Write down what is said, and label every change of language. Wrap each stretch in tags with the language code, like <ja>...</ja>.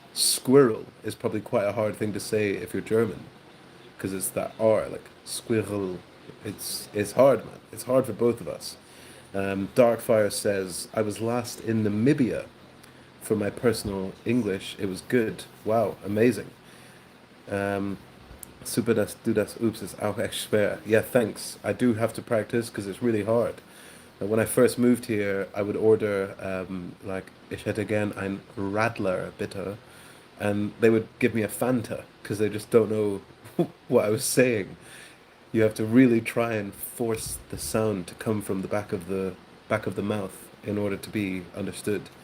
<en>Squirrel is probably quite a hard thing to say if you're German, because it's that R, like squirrel. It's hard, man. It's hard for both of us. Darkfire says, I was last in Namibia for my personal English. It was good. Wow, amazing.</en> <de>Super das, du das, oops, ist auch echt schwer.</de> <en>Yeah, thanks. I do have to practice because it's really hard. When I first moved here, I would order like</en> <de>ich hätte gern ein Radler bitte,</de> <en>and they would give me a Fanta because they just don't know what I was saying. You have to really try and force the sound to come from the back of the mouth in order to be understood.</en>